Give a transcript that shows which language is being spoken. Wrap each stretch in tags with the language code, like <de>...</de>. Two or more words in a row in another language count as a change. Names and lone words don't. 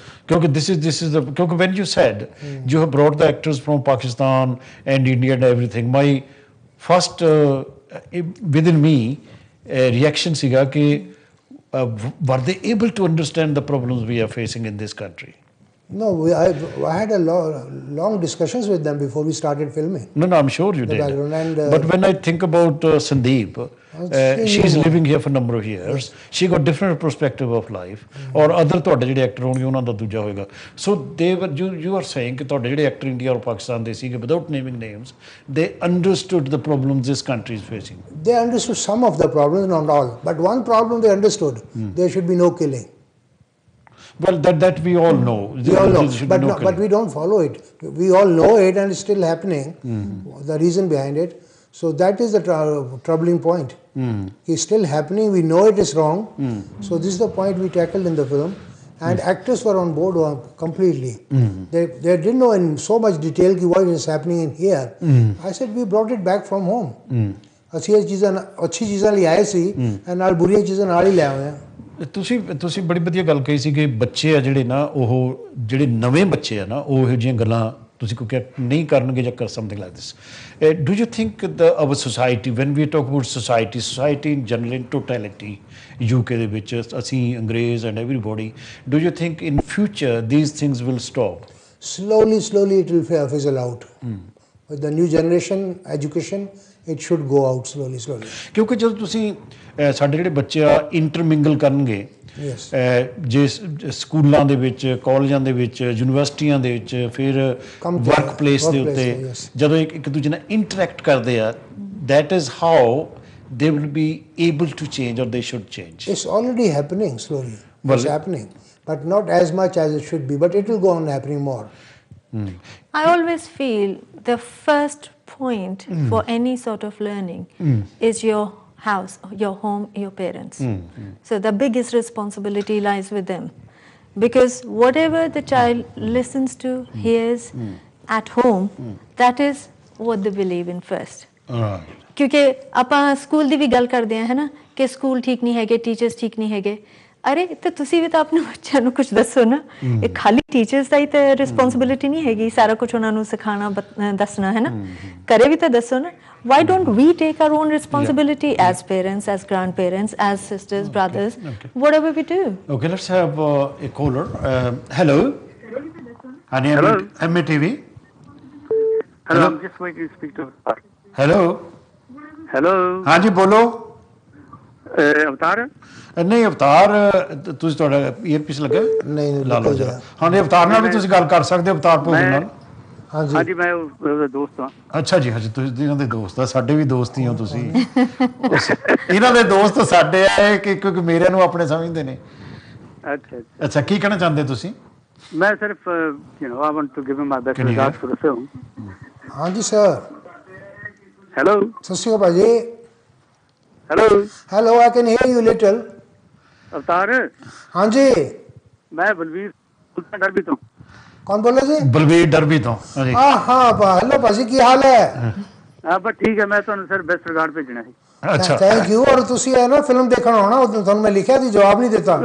<en>Because this is the, because when you said you have brought the actors from Pakistan and India and everything, my first within me reaction</en> <pa>ਸੀਗਾ ਕਿ</pa> <en>were they able to understand the problems we are facing in this country? No, I had a long discussions with them before we started filming. No, I'm sure you did. And, but when I think about Sandeep, she's living here for a number of years. She got different perspective of life. Or other</en> <pa>ਤੁਹਾਡੇ ਜਿਹੜੇ ਐਕਟਰ ਹੋਣਗੇ ਉਹਨਾਂ ਦਾ ਦੂਜਾ ਹੋਏਗਾ.</pa> <en>So they were, you are saying</en> <pa>ਕਿ ਤੁਹਾਡੇ ਜਿਹੜੇ ਐਕਟਰ ਇੰਡੀਆ ਔਰ ਪਾਕਿਸਤਾਨ ਦੇ ਸੀਗੇ,</pa> <en>without naming names, they understood the problems this country is facing. They understood some of the problems, not all. But one problem they understood, there should be no killing. Well, that we all know. We all know, but we don't follow it. We all know it, and it's still happening. The reason behind it. So that is the troubling point. It's still happening. We know it is wrong. So this is the point we tackled in the film, and actors were on board completely. They didn't know in so much detail what is happening in here. I said we brought it back from home.</en> <pa>ਅਸੀਂ ਇਹ ਚੀਜ਼ਾਂ ਅੱਛੀ ਚੀਜ਼ਾਂ ਲਈ ਆਏ ਸੀ, ਨਾਲ ਬੁਰੀਆਂ ਚੀਜ਼ਾਂ ਨਾਲ ਹੀ ਲੈ ਆਏ। ਤੁਸੀਂ ਬੜੀ ਵਧੀਆ ਗੱਲ ਕਹੀ ਸੀ ਕਿ ਬੱਚੇ ਆ ਜਿਹੜੇ ਨਾ, ਉਹ ਜਿਹੜੇ ਨਵੇਂ ਬੱਚੇ ਆ ਨਾ, ਉਹ ਇਹੋ ਜਿਹੀਆਂ ਗੱਲਾਂ ਤੁਸੀਂ ਕੋਈ ਨਹੀਂ ਕਰਨਗੇ ਜਾਂ ਕਰ</pa> <en>something like this. Do you think our society, when we talk about society in general, in totality,</en> <pa>UK ਦੇ ਵਿੱਚ ਅਸੀਂ ਅੰਗਰੇਜ਼</pa> <en>and everybody, do you think in future these things will stop? Slowly it will fizzle out. With the new generation education, it should go out slowly.</en> <pa>ਕਿਉਂਕਿ ਜਦੋਂ ਤੁਸੀਂ ਸਾਡੇ ਜਿਹੜੇ ਬੱਚੇ ਆ ਇੰਟਰਮਿੰਗਲ ਕਰਨਗੇ, ਜੇ ਸਕੂਲਾਂ ਦੇ ਵਿੱਚ, ਕਾਲਜਾਂ ਦੇ ਵਿੱਚ, ਯੂਨੀਵਰਸਿਟੀਆਂ ਦੇ ਵਿੱਚ, ਫਿਰ</pa> <en>work place</en> <pa>ਦੇ ਉੱਤੇ ਜਦੋਂ ਇੱਕ ਦੂਜੇ ਨਾਲ ਇੰਟਰੈਕਟ ਕਰਦੇ ਆ,</pa> <en>that is how they will be able to change, or they should change. It's already happening slowly. It's happening, but not as much as it should be, but it will go on happening more. I always feel the first point for any sort of learning is your house, your home, your parents. So the biggest responsibility lies with them, because whatever the child listens to, hears at home, that is what they believe in first.</en> <pa>ਕਿਉਂਕਿ ਆਪਾਂ ਸਕੂਲ ਦੀ ਵੀ ਗੱਲ ਕਰਦੇ ਹਾਂ, ਹੈ ਨਾ, ਕਿ ਸਕੂਲ ਠੀਕ ਨਹੀਂ ਹੈਗੇ, ਟੀਚਰਸ ਠੀਕ ਨਹੀਂ ਹੈਗੇ, ਅਰੇ ਤੇ ਤੁਸੀਂ ਵੀ ਤਾਂ ਆਪਣੇ ਬੱਚਿਆਂ ਨੂੰ ਕੁਝ ਦੱਸੋ ਨਾ, ਇਹ ਖਾਲੀ ਟੀਚਰਸ ਦਾ ਹੀ ਤਾਂ ਰਿਸਪੌਂਸਿਬਿਲਿਟੀ ਨਹੀਂ ਹੈਗੀ ਸਾਰਾ ਕੁਝ ਉਹਨਾਂ ਨੂੰ ਸਿਖਾਉਣਾ ਦੱਸਣਾ, ਹੈ ਨਾ, ਘਰੇ ਵੀ ਤਾਂ ਦੱਸੋ ਨਾ।</pa> <en>Why don't we take our own responsibility as parents, as grandparents, as sisters, brothers, whatever we do? Okay, let's have a caller. Hello. Hello. MTV. Hello, I'm just waiting to speak to Avatar. Hello. Hello.</en> <pa>ਹਾਂ ਜੀ ਬੋਲੋ। Avatar? ਨਹੀਂ ਅਵਤਾਰ ਤੁਸੀਂ ਤੁਹਾਡਾ ਈਅਰਪੀਸ ਲੱਗਾ? ਨਹੀਂ ਲਾ ਲਓ ਜਰਾ। ਹਾਂ ਜੀ ਅਵਤਾਰ ਨਾਲ ਵੀ ਤੁਸੀਂ ਗੱਲ ਕਰ ਸਕਦੇ ਹੋ, ਅਵਤਾਰ ਭੋਗਲ ਨਾਲ। ਹਾਂਜੀ ਮੈਂ ਉਹਦਾ ਦੋਸਤ ਹਾਂ। ਅੱਛਾ ਜੀ, ਹਾਂਜੀ ਤੁਸੀਂ ਇਹਨਾਂ ਦੇ ਦੋਸਤ ਆ, ਸਾਡੇ ਵੀ ਦੋਸਤ ਹੀ ਹੋ ਤੁਸੀਂ। ਇਹਨਾਂ ਦੇ ਦੋਸਤ ਸਾਡੇ ਆ ਕਿ ਕਿਉਂਕਿ ਮੇਰੇ ਨੂੰ ਆਪਣੇ ਸਮਝਦੇ ਨੇ। ਅੱਛਾ ਕੀ ਕਹਿਣਾ ਚਾਹੁੰਦੇ ਤੁਸੀਂ? ਮੈਂ ਸਿਰਫ</pa> <en>I want to give him my best regards for the film.</en> <pa>ਹਾਂਜੀ ਸਰ। ਹੈਲੋ। ਸਤਿ ਸ਼੍ਰੀ ਅਕਾਲ ਭਾਜੀ। ਹੈਲੋ,</pa> <en>I can hear you little.</en> <pa>ਅਵਤਾਰ। ਹਾਂਜੀ। ਮੈਂ ਬਲਵੀਰ ਡਰਬੀ ਤੋਂ। ਕੌਣ ਬੋਲ ਰਹੇ ਜੀ? ਬਲਵੀਰ ਡਰਬੀ ਤੋਂ। ਹਾਂਜੀ। ਹਾਂ ਹੈਲੋ ਭਾਜੀ, ਕੀ ਹਾਲ ਹੈ? ਬਸ ਠੀਕ ਹੈ, ਮੈਂ ਤੁਹਾਨੂੰ</pa> <en>sir best regard</en> <pa>ਭੇਜਣਾ ਸੀ। ਅੱਛਾ</pa> <en>thank you.</en> <pa>ਔਰ ਤੁਸੀਂ ਹੈ ਨਾ ਫਿਲਮ ਦੇਖਣ ਆਉਣਾ, ਤੁਹਾਨੂੰ ਮੈਂ ਲਿਖਿਆ ਸੀ, ਜਵਾਬ ਨਹੀਂ ਦਿੱਤਾ।</pa>